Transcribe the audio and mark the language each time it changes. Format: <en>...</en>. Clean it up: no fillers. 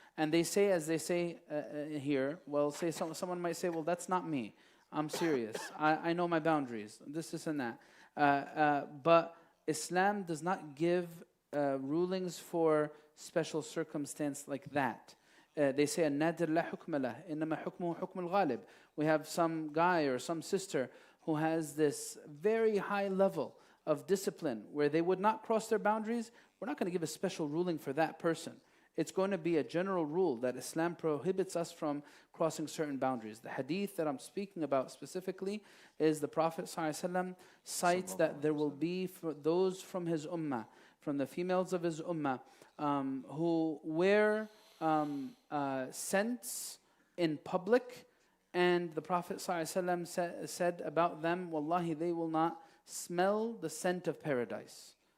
<en>And they say, as they say here, well, say someone might say, well, that's not me. I'm serious. I know my boundaries. This, and that. But Islam does not give rulings for special circumstance like that. They say,</en> <ar>النادر لا حكم له إنما حكمه حكم الغالب.</ar> <en>We have some guy or some sister who has this very high level of discipline where they would not cross their boundaries. We're not going to give a special ruling for that person. it's going to be a general rule that Islam prohibits us from crossing certain boundaries. The hadith that I'm speaking about specifically is the Prophet ﷺ cites that there will be for those from his ummah, from the females of his ummah, who wear scents in public, and the Prophet ﷺ said about them, Wallahi, they will not smell the scent of paradise.</en>